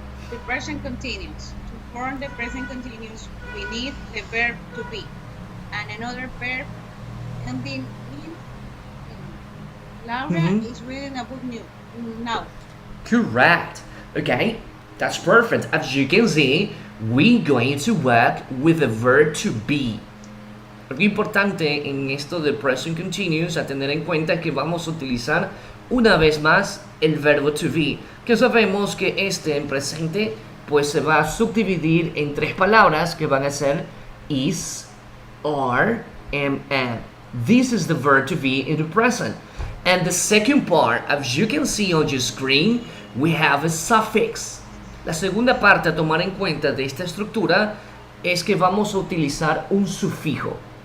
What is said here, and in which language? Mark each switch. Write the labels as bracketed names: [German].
[English] The present continuous. To form the present continuous, we need the verb to be and another verb ending in. Laura is reading a book now. Correct. Okay, that's perfect. As you can see, we're going to work with the verb to be. [Spanish] Algo importante en esto de present continuous a tener en cuenta es que vamos a utilizar una vez más el verbo to be, que sabemos que este en presente pues se va a subdividir en tres palabras que van a ser is, are, and. [English] This is the verb to be in the present. And the second part, as you can see on your screen, we have a suffix. [Spanish] La segunda parte a tomar en cuenta de esta estructura es que vamos a utilizar un sufijo.